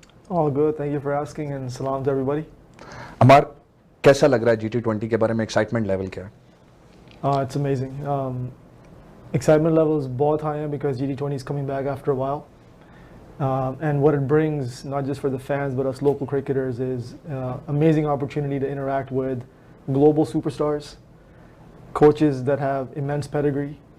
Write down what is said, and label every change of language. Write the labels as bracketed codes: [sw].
[en] All good, thank you for asking and salam to everybody. [hi] Ammar, कैसा लग रहा है GT20 के बारे में, [en] excitement level [hi] क्या है? [en] It's amazing. Excitement levels [hi] बहुत [en] high [hi] हैं [en] because GT20 is coming back after a while. And what it brings, not just for the fans but us local cricketers, is amazing opportunity to interact with global superstars, coaches that have immense pedigree.